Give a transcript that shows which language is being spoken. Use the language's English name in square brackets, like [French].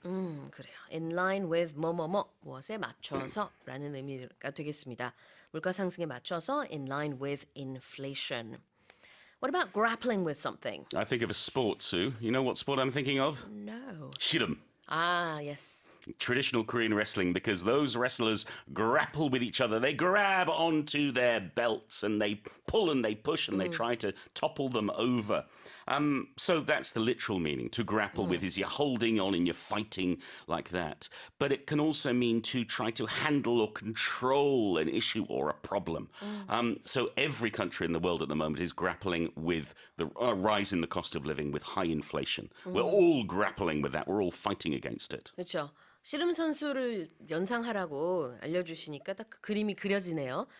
[Korean] 그래요. [English] In line with [Korean] 뭐뭐뭐, 무엇에 맞춰서라는 의미가 되겠습니다. 물가 상승에 맞춰서 [English] in line with inflation. What about grappling with something? I think of a sport, Sue. You know what sport I'm thinking of? No. Shiram. Ah, yes. Traditional Korean wrestling, because those wrestlers grapple with each other. They grab onto their belts and they pull and they push and they try to topple them over. So that's the literal meaning. To grapple with is you're holding on and you're fighting like that. But it can also mean to try to handle or control an issue or a problem. So every country in the world at the moment is grappling with the rise in the cost of living, with high inflation. We're all grappling with that. We're all fighting against it. [Korean] 그렇죠. 씨름 선수를 연상하라고 알려주시니까 딱 그 그림이 그려지네요.